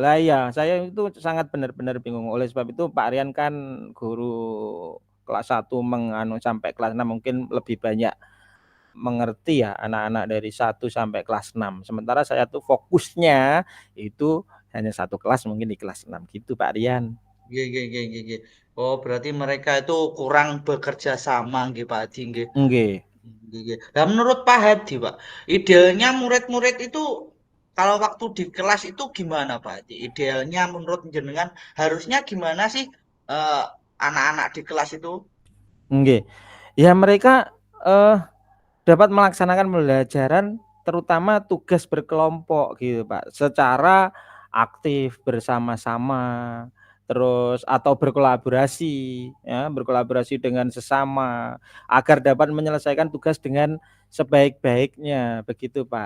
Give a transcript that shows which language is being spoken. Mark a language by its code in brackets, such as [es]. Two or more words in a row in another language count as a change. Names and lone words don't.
[id] Lah ya, saya itu sangat benar-benar bingung. Oleh sebab itu Pak Rian kan guru kelas 1 menganu sampai kelas 6 mungkin lebih banyak mengerti ya anak-anak dari 1 sampai kelas 6. Sementara saya tuh fokusnya itu hanya satu kelas mungkin di kelas 6 gitu Pak Rian. [jv] Nggih, nggih, nggih, nggih, nggih. [id] Oh, berarti mereka itu kurang bekerja sama nggih Pak Hadi nggih. Nggih. [jv] Nggih, nggih. [id] Nah, menurut Pak Hadi, Pak, idealnya murid-murid itu kalau waktu di kelas itu gimana Pak Hadi? Idealnya menurut jenengan harusnya gimana sih eh, anak-anak di kelas itu? Nggih. Ya mereka dapat melaksanakan pembelajaran terutama tugas berkelompok gitu Pak, secara aktif bersama-sama, terus atau berkolaborasi ya, berkolaborasi dengan sesama agar dapat menyelesaikan tugas dengan sebaik-baiknya begitu Pak.